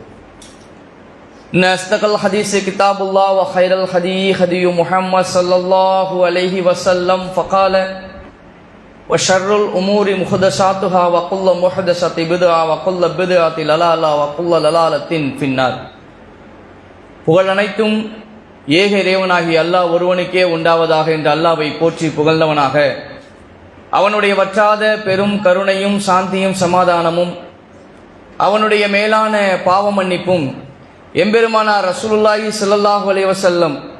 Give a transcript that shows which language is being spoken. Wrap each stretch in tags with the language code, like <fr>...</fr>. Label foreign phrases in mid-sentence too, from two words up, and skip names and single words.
<ar>إن أصدق الحديث كتاب الله وخير الهدي هدي محمد صلى الله عليه وسلم فقال: وشر الأمور محدثاتها وكل محدثة بدعة وكل بدعة ضلالة وكل ضلالة في النار.</ar> <ta>புகழ் அனைத்தும் ஏக இறைவனாகி அல்லாஹ் ஒருவனுக்கே உண்டாவதாக என்று அல்லாஹ்வை போற்றி புகழ்ந்தவனாக, அவனுடைய வற்றாத பெரும் கருணையும் சாந்தியும் சமாதானமும் அவனுடைய மேலான பாவ மன்னிப்பும் எம்பெருமானார்</ta> <ar>رسول الله صلى الله عليه وسلم</ar>